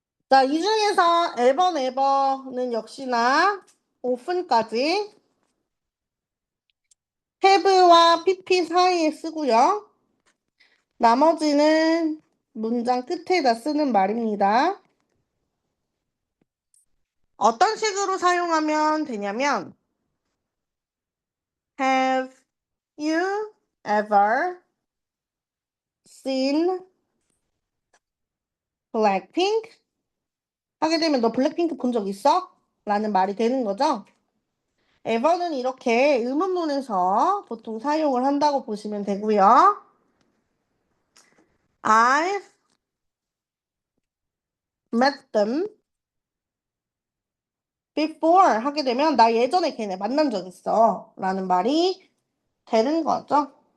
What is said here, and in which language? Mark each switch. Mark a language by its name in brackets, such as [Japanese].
[Korean] 자, 이 중에서 에버는 역시나 often까지 have와 pp 사이에 쓰고요. 나머지는 문장 끝에다 쓰는 말입니다. 어떤 식으로 사용하면 되냐면 [English] Have you ever seen Blackpink? [Korean] 하게 되면 너 블랙핑크 본 적 있어? 라는 말이 되는 거죠. ever는 이렇게 의문문에서 보통 사용을 한다고 보시면 되고요. [English] I've met them before [Korean] 하게 되면 나 예전에 걔네 만난 적 있어 라는 말이 되는 거죠.